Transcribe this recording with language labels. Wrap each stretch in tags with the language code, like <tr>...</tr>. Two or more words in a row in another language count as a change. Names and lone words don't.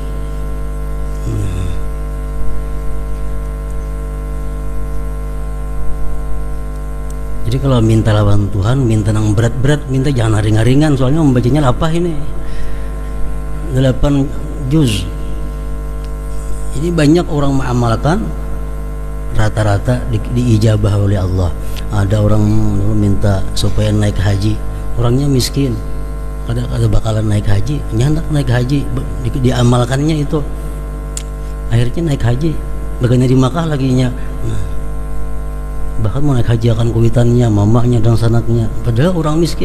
<bjn>Jadi kalau minta lawan Tuhan, minta yang berat-berat, minta jangan ringan-ringan, soalnya membacanya lapah ini. 8 juz. Jadi banyak orang mengamalkan, rata-rata diijabah oleh Allah. Ada orang minta supaya naik haji, orangnya miskin, kada bakalan naik haji, nyandak naik haji, diamalkannya itu, akhirnya naik haji, bagiannya di Makkah laginya. Nah, bahkan mau naik haji akan kuitannya, mamanya dan sanaknya, padahal orang miskin.</bjn>